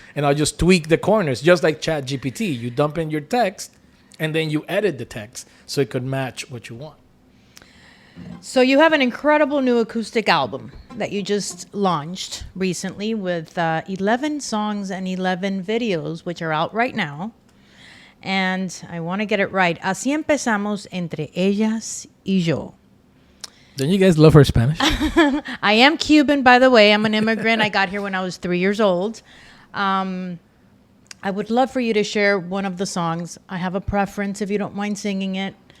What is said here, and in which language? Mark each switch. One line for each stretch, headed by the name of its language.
English: And I'll just tweak the corners, just like ChatGPT. You dump in your text and then you edit the text so it could match what you want. So you have an incredible new acoustic album that you just launched recently with 11 songs and 11 videos, which are out right now. And I want to get it right.
Spanish: Así empezamos, entre ellas y yo.
English: Don't you guys love her Spanish? I am Cuban, by the way. I'm an immigrant. I got here when I was 3 years old. I would love for you to share one of the songs. I have a preference if you don't mind singing it.